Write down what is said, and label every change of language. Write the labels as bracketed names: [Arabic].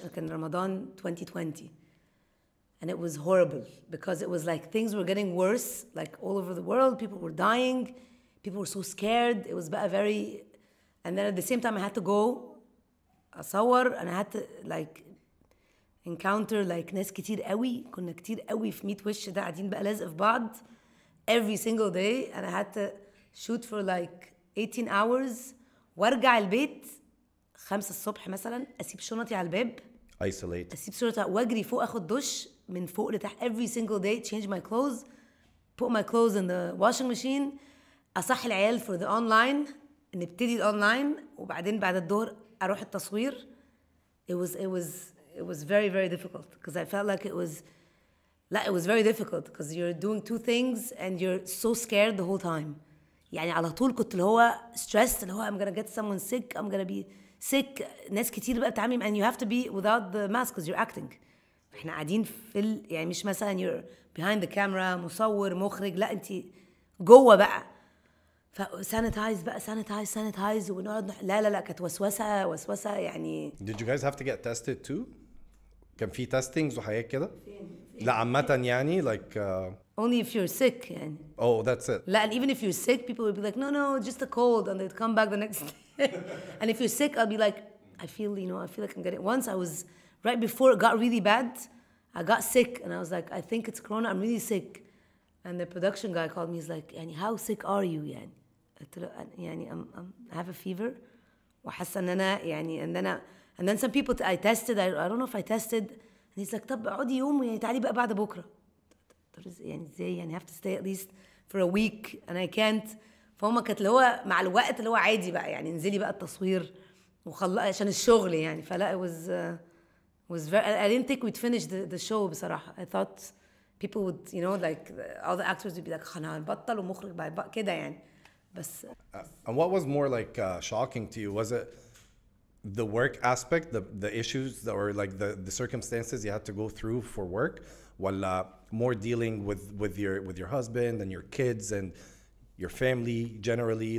[English] كان Ramadan 2020. And it was horrible because it was like things were getting worse, like all over the world. People were dying. People were so scared. It was very... And then at the same time, I had to go أصور and I had to like encounter like [Arabic] ناس كتير قوي. كنا كتير قوي في ميت وش ده قاعدين بقى لازق في بعض [English] every single day. And I had to shoot for like 18 hours [Arabic] وارجع البيت 5 الصبح مثلا, أسيب شنطي على الباب, [English] Isolate. [Arabic] أسيب شنطي واجري فوق أخد دش من فوق لتحت [English] every single day, change my clothes, put my clothes in the washing machine, [Arabic] أصحي العيال [English] for the online, [Arabic] نبتدي الأونلاين وبعدين بعد الظهر أروح التصوير. [English] It was very, very difficult because I felt like it was very difficult because you're doing two things and you're so scared the whole time. [Arabic] يعني على طول كنت اللي هو [English] stressed [Arabic] اللي هو [English] I'm gonna get someone sick, I'm gonna be sick. [Arabic] ناس كتير بقى بتعمل [English] and you have to be without the mask because you're acting. [Arabic] احنا قاعدين في يعني مش مثلا [English] you're behind the camera [Arabic] مصور مخرج, لا انت جوه بقى. فسانيتايز بقى سانيتايز ونقعد لا كانت وسوسه يعني. [English] Did you guys have to get tested too? [Arabic] كان في testings وحاجات كده؟ لا عامة يعني like [English] only if you're sick يعني. Oh, that's it. لا, and even if you're sick, people would be like, no, just a cold, and they'd come back the next day. And if you're sick, I'll be like, I feel like I'm getting. Once I was right before it got really bad, I got sick, and I was like, I think it's corona. I'm really sick. And the production guy called me. He's like, يعني how sick are you يعني؟ [Arabic] قلت له يعني [English] I have a fever. [Arabic] وحاسة إن أنا يعني [English] and then some people I tested. I don't know if I tested. And he's like, [Arabic] طب اقعدي يوم يعني تعالي بقى بعد بكرة. يعني ازاي يعني [English] have to stay at least for a week and I can't. [Arabic] فهم كانت اللي هو مع الوقت اللي هو عادي بقى يعني انزلي بقى التصوير عشان الشغل يعني. [English] فلا it was very. I didn't think we'd finish the show بصراحة. I thought people would like all the actors would be like [Arabic] هنبطل ومخرج بقى كده يعني. بس [English] and what was more like shocking to you? Was it the work aspect, the issues that were like the circumstances you had to go through for work, ولا more dealing with your husband and your kids and your family generally?